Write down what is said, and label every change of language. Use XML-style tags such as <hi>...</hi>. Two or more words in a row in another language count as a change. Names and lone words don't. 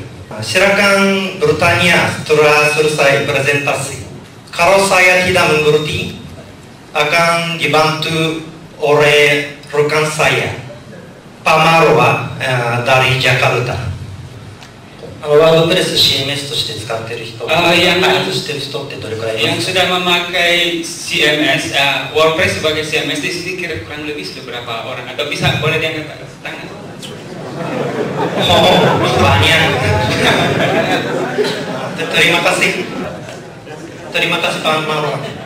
<id>Silakan bertanya setelah selesai presentasi. Kalau saya tidak mengerti, akan dibantu oleh rekan saya, Pak Marwa dari Jakarta.</id> <ja>WordPress CMS として使っている人、</ja> <id>yang</id> <ja>開発している人ってどれくらいいます</ja> <id>yang sudah memakai CMS, WordPress sebagai CMS di sini kira kurang lebih beberapa orang, atau bisa boleh diangkat tangan? Oh, banyak. Terima kasih. Terima kasih Pak Marwa.</id>